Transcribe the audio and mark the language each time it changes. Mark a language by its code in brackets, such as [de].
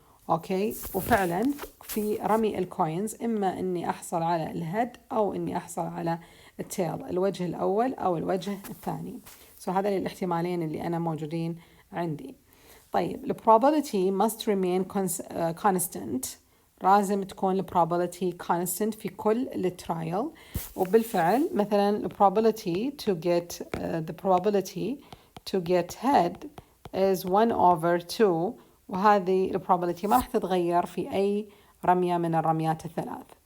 [ar] أوكي وفعلا في رمي الكوينز إما إني أحصل على الهيد أو إني أحصل على التيل، الوجه الأول أو الوجه الثاني. هذا الاحتمالين اللي أنا موجودين عندي. [en] طيب the probability must remain constant، [ar] لازم تكون [en] the probability constant [ar] في كل الترايل. وبالفعل مثلا [en] the probability to get head is 1/2، [ar] وهذه the probability ما راح تتغير في أي رمية من الرميات الثلاث.